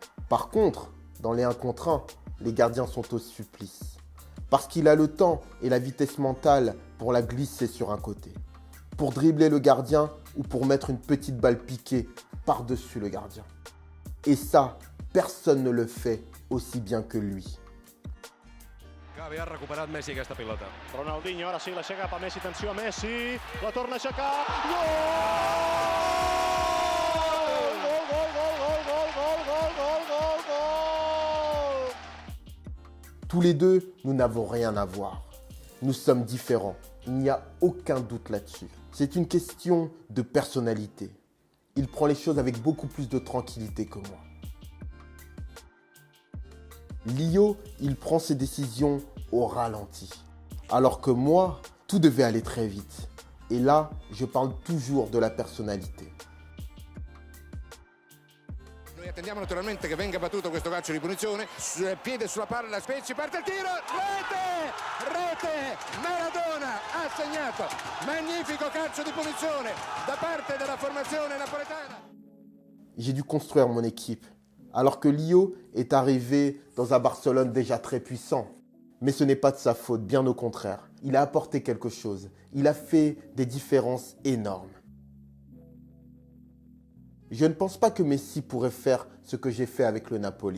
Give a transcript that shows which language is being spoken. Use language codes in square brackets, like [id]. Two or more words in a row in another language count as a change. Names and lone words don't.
[fr] Par contre, dans les 1 contre 1, les gardiens sont au supplice. Parce qu'il a le temps et la vitesse mentale pour la glisser sur un côté. Pour dribbler le gardien ou pour mettre une petite balle piquée par-dessus le gardien. Et ça, personne ne le fait aussi bien que lui. [ca] Gavi ha recuperat Messi aquesta pilota. Ronaldinho, ara sí, l'aixeca cap a Messi, atenció a Messi, la torna a aixecar, gol! [fr] Tous les deux, nous n'avons rien à voir. Nous sommes différents. Il n'y a aucun doute là-dessus. C'est une question de personnalité. Il prend les choses avec beaucoup plus de tranquillité que moi. Lio, il prend ses décisions au ralenti. Alors que moi, tout devait aller très vite. Et là, je parle toujours de la personnalité. [it] Noi attendiamo naturalmente che venga battuto questo calcio di punizione, sul piede sulla palla, Spezzi, parte il tiro, rete, rete, Maradona ha segnato, magnifico calcio di punizione da parte della formazione napoletana. [fr] J'ai dû construire mon équipe, alors que Lio est arrivé dans un Barcelone déjà très puissant. Mais ce n'est pas de sa faute, bien au contraire. Il a apporté quelque chose, il a fait des différences énormes. Je ne pense pas que Messi pourrait faire ce que j'ai fait avec le Napoli.